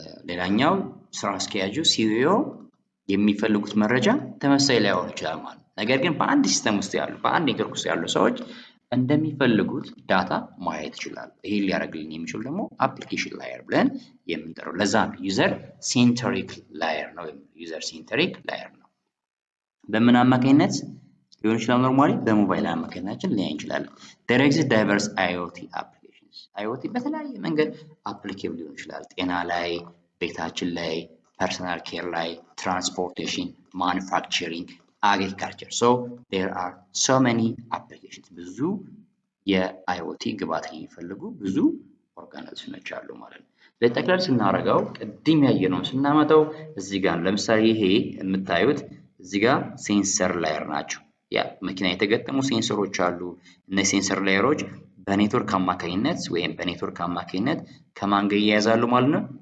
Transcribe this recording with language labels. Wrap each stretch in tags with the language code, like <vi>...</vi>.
<am>ሌላኛው ስራ አስኪያጁ ሲኢኦ የሚፈልጉት መረጃ ተመሳሳይ ላይሆን ይችላል ማለት ነው። ነገር ግን በአንድ ሲስተም ውስጥ ያሉ በአንድ ኔትወርክ ውስጥ ያሉ ሰዎች እንደሚፈልጉት ዳታ ማየት ይችላሉ። ይሄ ሊያደርግልን የሚችል ደግሞ አፕሊኬሽን ላየር ብለን የምንጠራው ለዛ ዩዘር ሴንትሪክ ላየር ነው። ዩዘር ሴንትሪክ ላየር ነው። በምን አማካኝነት ሊሆን ይችላል?</am> <en>ኖርማሊ</en> <am>በሞባይል አማካኝነታችን ሊያይ እንችላለን።</am> <en>there exist diverse IoT applications.</en> <am>IoT በተለያየ መንገድ አፕሊኬብል ሊሆን ይችላል። ጤና ላይ፣ ቤታችን ላይ፣ ፐርሰናል ኬር ላይ፣ ትራንስፖርቴሽን፣ ማኑፋክቸሪንግ፣ agriculture.</am> <en>So there are so many applications.</en> <am>ብዙ የአይኦቲ ግብዓት የሚፈልጉ ብዙ ኦርጋናይዜሽኖች አሉ ማለት ነው። ለጠቅላላ ስናደርገው ቅድም ያየነውን ስናመጣው እዚህ ጋር ለምሳሌ ይሄ የምታዩት እዚህ ጋር ሴንሰር ላየር ናቸው። ያ መኪና የተገጠሙ ሴንሰሮች አሉ። እነዚህ ሴንሰር ላየሮች በኔትወርክ አማካኝነት ወይም በኔትወርክ አማካኝነት ከማን ጋር ይያያዛሉ ማለት ነው?</am>